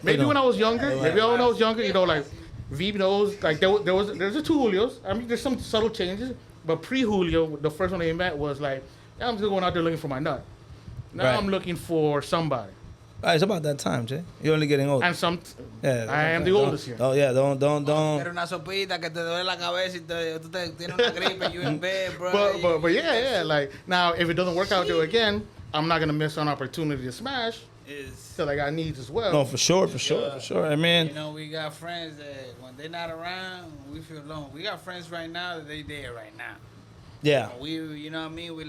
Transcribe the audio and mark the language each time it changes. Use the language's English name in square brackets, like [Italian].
[English] maybe when I was younger. Like V knows, like there's a two Julios. I mean, there's some subtle changes, but pre Julio, the first one they met was like, yeah, I'm just going out there looking for my nut. Now Right. I'm looking for somebody, Right, it's about that time, Jay. You're only getting older. and Yeah, I am the oldest here. Oh yeah, don't. [Spanish] Era una sopita que te duele la cabeza y tú tienes una gripe, [English] you in bed, bro. But yeah, like now if it doesn't work out there again, I'm not gonna miss an opportunity to smash. Is Cause I got needs as well. No, for sure. I mean, you know, we got friends that when they're not around, we feel alone. We got friends right now that they there right now. yeah. We, you know what I mean?